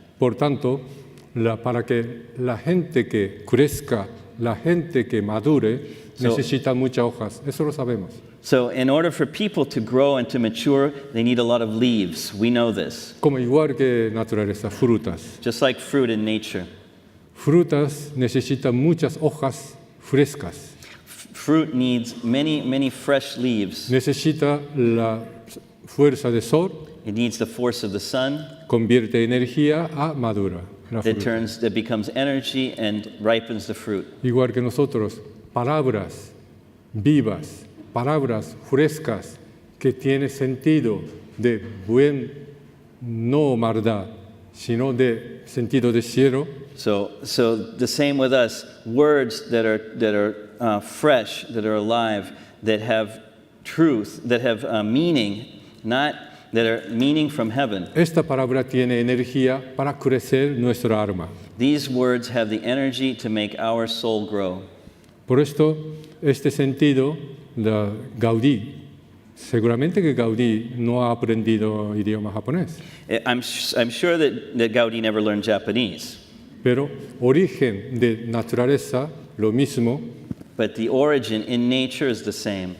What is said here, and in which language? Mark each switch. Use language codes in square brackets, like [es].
[es] Por tanto, para que la gente que crezca, la gente que madure, necesita muchas hojas. Eso lo sabemos. [en] So in order for people to grow and to mature, they need a lot of leaves. We know this. [es] Como igual que naturaleza, frutas. [en] Just like fruit in nature. [es] Frutas necesitan muchas hojas frescas. [en] Fruit needs many, many fresh leaves. [es] Necesita la fuerza del sol. [en] It needs the force of the sun. [es] Convierte energía a madura. [en] That becomes energy and ripens the fruit. [es] Igual que nosotros, palabras vivas, palabras frescas que tienen sentido de buen, no maldad, sino de sentido de cielo. [en] So the same with us. Words that are fresh, that are alive, that have truth, that have meaning, not that are meaning from heaven. [es] Esta palabra tiene energía para crecer nuestra alma. [en] These words have the energy to make our soul grow. [es] Por esto, este sentido de Gaudí, seguramente que Gaudí no ha aprendido idioma japonés. [en] I'm sure that Gaudí never learned Japanese. [es] Pero origen de naturaleza, lo mismo. [en] But the origin in nature is the same.